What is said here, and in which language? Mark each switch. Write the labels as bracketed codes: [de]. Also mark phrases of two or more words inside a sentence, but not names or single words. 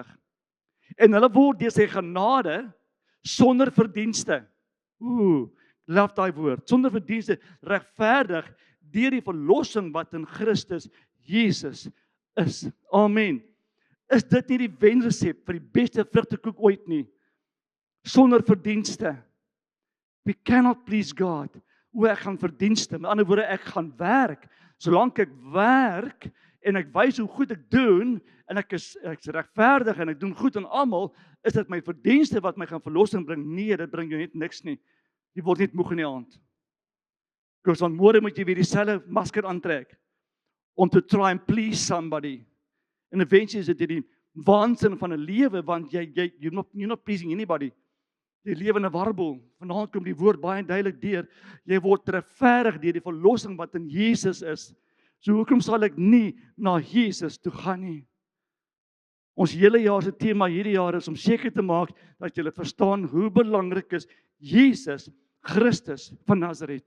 [af] En hulle word deur sy genade sonder verdienste. Love daai woord. Sonder verdienste regverdig deur die verlossing wat in Christus Jesus is. Amen. Is dit nie die wenresep vir die beste vrugtekoek ooit nie? Sonder verdienste. [en] We cannot please God. [af] Ek gaan verdienste. Met ander woorde, ek gaan werk. Solank ek werk en ek wys hoe goed ek doen en ek is regverdig en ek doen goed aan almal, is dit my verdienste wat my gaan verlossing bring. Nee, dit bring jou net niks nie. Jy word net moeg in die aand. Because on môre moet jy weer dieselfde masker aantrek om [en] to try and please somebody. And eventually [af] is dit die waansin van 'n lewe want [en] you're not pleasing anybody. [af] Jy lewe in 'n warbel. Vanaand kom die woord baie duidelik deur. Jy word regverdig deur die verlossing wat in Jesus is. So hoekom sal ek nie na Jesus toe gaan nie? Ons hele jaar se tema hierdie jaar is om seker te maak dat jy verstaan hoe belangrik is Jesus Christus van Nasaret.